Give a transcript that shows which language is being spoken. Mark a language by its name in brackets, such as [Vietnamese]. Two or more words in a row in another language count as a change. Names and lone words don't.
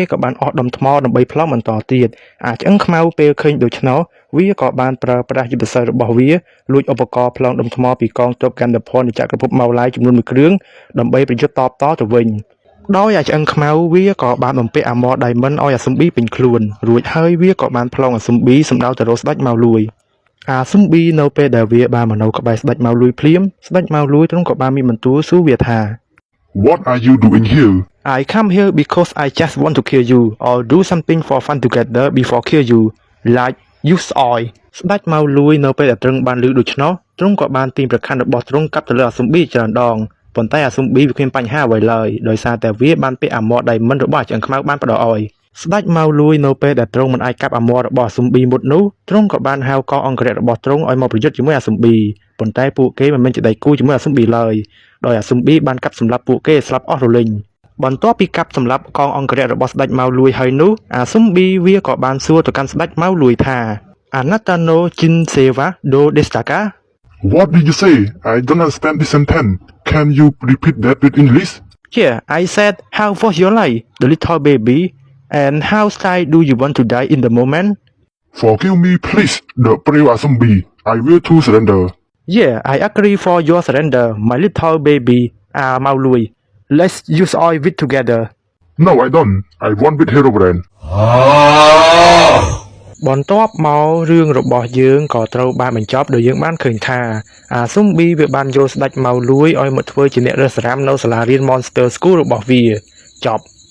[Khmer] ក៏បានអស់ដុំថ្មដើម្បីផ្លងបន្តទៀតអាឆ្អឹងខ្មៅពេលឃើញដូច្នោះវាក៏បានប្រើប្រាស់យុទ្ធសាស្ត្ររបស់វាលួចឧបករណ៍ផ្លងដុំថ្មពីកងទ័ពកណ្ដភ័រនៃចក្រភពម៉ៅឡាយចំនួន1គ្រឿងដើម្បីប្រយុទ្ធតបតទៅវិញដោយអាឆ្អឹងខ្មៅវាក៏បានបំពាក់អាម៉័រដៃមិនឲ្យអាស៊ុំប៊ីពេញខ្លួនរួចហើយវាក៏បានផ្លងអាស៊ុំប៊ីសម្ដៅទៅរកស្ដេចម៉ៅលួយអាស៊ុំប៊ីនៅពេលដែលវាបានមកនៅក្បែរស្ដេចម៉ៅលួយភ្លាមស្ដេចម៉ៅលួយទ្រង់ក៏បានមានបន្ទូលសួរវាថា [English] What are you doing here? I come here because I just want to kill you or do something for fun together before kill you like use oil [Khmer] ស្ដេចម៉ៅលួយនៅពេលដែលទ្រង់បានឮដូច្នោះទ្រង់ក៏បានទាញប្រខ័ណ្ឌរបស់ទ្រង់ កាប់ទៅលើអាស៊ុំប៊ីច្រើនដងប៉ុន្តែអាស៊ុំប៊ីវាគ្មានបញ្ហាអ្វីឡើយដោយសារតែវាបានពាក់អាម៉័រដៃមិនរបស់អាឆ្អឹងខ្មៅបានផ្ដល់ឲ្យស្ដេចម៉ៅលួយនៅពេលដែលទ្រង់មិនអាចកាប់អាម៉័ររបស់អាស៊ុំប៊ីមុតនោះទ្រង់ក៏បានហៅកងអង្គរៈរបស់ទ្រង់ឲ្យមកប្រយុទ្ធជាមួយអាស៊ុំប៊ីប៉ុន្តែពួកគេមិនមែនជាដៃគូជាមួយអាស៊ុំប៊ីឡើយដោយអាស៊ុំប៊ីបានកាប់សម្លាប់ពួកគេស្លាប់អស់រលីងបន្ទាប់ពីកាប់សម្លាប់កងអង្គរៈរបស់ស្ដេចម៉ៅលួយហើយនោះអាស៊ុំប៊ីវាក៏បានសួរទៅកាន់ស្ដេចម៉ៅលួយថា [Japanese] あなたの人生はどうですか [English] What did you say? I don't understand this sentence. Can you repeat that with English? Yeah, I said, how was your life, the little baby? And how sad do you want to die in the moment? Forgive me, please, the brave zombie. I will to surrender. Yeah, I agree for your surrender, my little baby. Mao Lui. Let's use all of it together. No, I don't. I want with Herobrine. [Khmer] បន្ទាប់មករឿងរបស់យើងក៏ត្រូវបានបញ្ចប់ដោយយើងបានឃើញថាអាស៊ុំប៊ីវាបានយកស្ដេចមកលួយឲ្យមកធ្វើជាអ្នករើសស្រាំនៅសាលារៀន Monster School របស់វាចប់